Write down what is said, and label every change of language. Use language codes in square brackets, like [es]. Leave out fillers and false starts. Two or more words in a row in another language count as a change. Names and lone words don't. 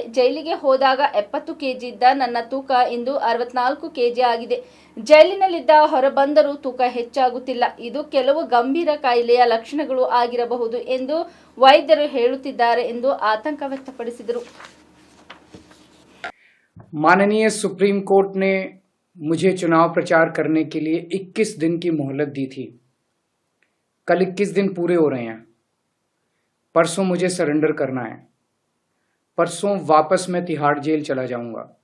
[kn] ಜೈಲಿಗೆ ಹೋದಾಗ 70 kg ಇದ್ದ ನನ್ನ ತೂಕ ಇಂದು 64 kg ಆಗಿದೆ. ಜೈಲಿನಲ್ಲಿದ್ದ ಹೊರಬಂದರೂ ತೂಕ ಹೆಚ್ಚಾಗುತ್ತಿಲ್ಲ. ಇದು ಕೆಲವು ಗಂಭೀರ ಕಾಯಿಲೆಯ ಲಕ್ಷಣಗಳು ಆಗಿರಬಹುದು ಎಂದು ವೈದ್ಯರು ಹೇಳುತ್ತಿದ್ದಾರೆ ಎಂದು ಆತಂಕ ವ್ಯಕ್ತಪಡಿಸಿದರು. [hi] माननीय सुप्रीम कोर्ट ने मुझे चुनाव प्रचार करने के लिए 21 दिन की मोहलत दी थी। कल 21 दिन पूरे हो रहे हैं। परसों मुझे सरेंडर करना है। परसों वापस मैं तिहाड़ जेल चला जाऊंगा।